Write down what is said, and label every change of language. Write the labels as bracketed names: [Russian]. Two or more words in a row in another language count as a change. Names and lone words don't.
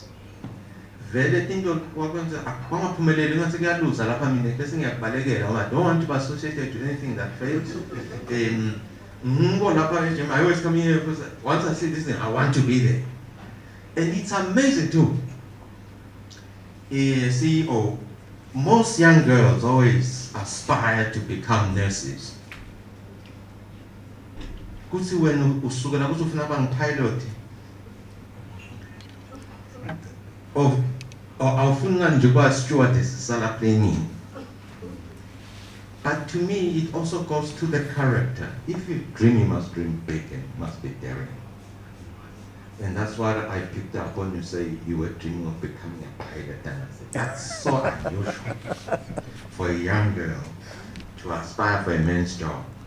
[English] I don't want to be associated with anything that fails. I always come here because once I see this thing, I want to be there. And it's amazing too. CEO, most young girls always aspire to become nurses. [Swati] Kutsi when usukela kutsi ufuna bang pilot, of awufuna nje kuba stewardess sala planning. [English] But to me, it also goes to the character. If you dream, you must dream big and you must be daring. And that's what I picked up when you say you were dreaming of becoming a pilot. And I said, that's so unusual for a young girl to aspire for a man's job.